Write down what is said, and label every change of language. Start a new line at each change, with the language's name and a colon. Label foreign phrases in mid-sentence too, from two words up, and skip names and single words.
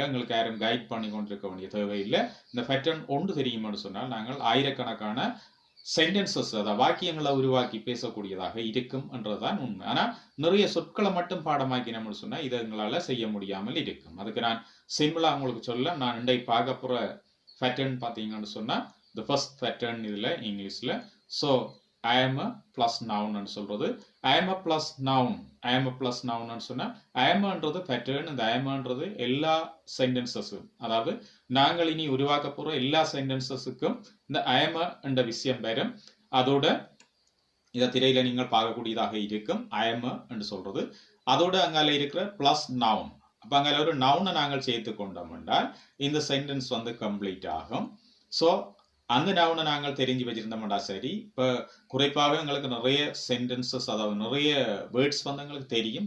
Tamil: எங்களுக்கு யாரும் கைட் பண்ணி கொண்டிருக்க வேண்டிய தேவையில்லை. இந்த பேட்டர்ன் ஒன்று தெரியுமென்னு சொன்னால் நாங்கள் ஆயிரக்கணக்கான சென்டென்சஸ் அதாவது வாக்கியங்களை உருவாக்கி பேசக்கூடியதாக இருக்கும் என்றதுதான் உண்மை. ஆனால் நிறைய சொற்களை மட்டும் பாடமாக்கினோம்னு சொன்னால் இதை எங்களால் செய்ய முடியாமல் இருக்கும். அதுக்கு நான் சிம்பிளாக உங்களுக்கு சொல்ல நான் இன்றைக்கு பார்க்க போகிற பேட்டர்ன் பார்த்தீங்கன்னு சொன்னால்
English: the first pattern
Tamil: இதில் இங்கிலீஷில். ஸோ
English: I am a plus noun
Tamil: சொல்றது.
English: I am a plus noun. I am a plus noun
Tamil: சொன்னால்
English: I am
Tamil: ன்றது பேட்டர்ன். இந்த
English: I am
Tamil: ன்றது எல்லா சென்டென்சஸும், அதாவது நாங்கள் இனி உருவாக்க போகிற எல்லா சென்டென்சஸுக்கும் இந்த
English: I am
Tamil: என்ற விஷயம் வரும். அதோட இதை திரையில நீங்கள் பார்க்கக்கூடியதாக இருக்கும்.
English: I am
Tamil: என்று சொல்றது. அதோட அங்கால இருக்கிற
English: plus noun.
Tamil: அப்போ அங்கால ஒரு நவுனை நாங்கள் சேர்த்து கொண்டோம் என்றால் இந்த
English: sentence complete
Tamil: ஆகும். ஸோ அந்த நவுனை நாங்கள் தெரிஞ்சு வச்சிருந்தோம்டா சரி. இப்போ குறிப்பாக எங்களுக்கு நிறைய சென்டென்சஸ் அதாவது நிறைய வேர்ட்ஸ் எங்களுக்கு தெரியும்.